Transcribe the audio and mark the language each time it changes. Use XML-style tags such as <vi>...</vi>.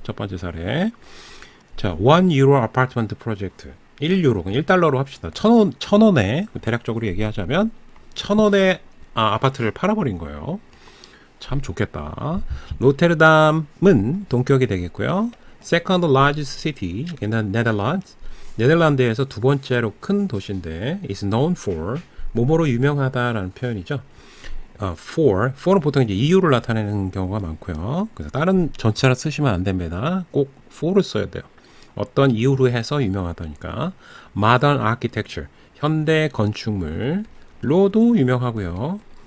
<ko>첫 번째 사례 자, 1유로 아파트먼트 프로젝트 1유로, 1달러로 합시다. 1,000원에 대략적으로 얘기하자면 1,000원에 아파트를 팔아버린 거예요. 참 좋겠다. 로테르담은 동격이 되겠고요.</ko> <en>Second largest city in the Netherlands.</en> <ko>네덜란드에서 두 번째로 큰 도시인데</ko> <en>is known for</en> <ko>뭐뭐로 유명하다라는 표현이죠. for는 보통 이제 이유를 나타내는 경우가 많고요. 그래서 다른 전치사를 쓰시면 안 됩니다. 꼭 for를 써야 돼요. 어떤 이유로 해서 유명하다니까.</ko> <en>Modern architecture,</en> <ko>현대 건축물로도 유명하고요.</ko>